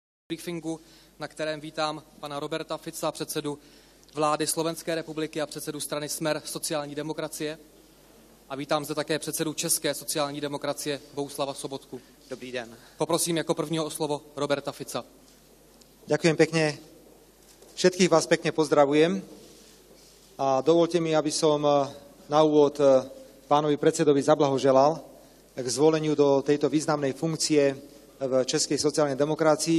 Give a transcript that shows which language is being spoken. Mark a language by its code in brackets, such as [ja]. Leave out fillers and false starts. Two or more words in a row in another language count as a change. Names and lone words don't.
[cs] briefingu, na kterém vítám pana Roberta Fica, předsedu vlády Slovenské republiky a předsedu strany Smer sociální demokracie. A vítám zde také předsedu České sociální demokracie Bohuslava Sobotku. Dobrý den. Poprosím jako prvního o slovo Roberta Fica. [sk] Ďakujem pekne. Všetkých vás pekne pozdravujem. A dovolte mi, aby som na úvod pánovi predsedovi zablahoželal k zvoleniu do tejto významnej funkcie v Českej sociálnej demokracii.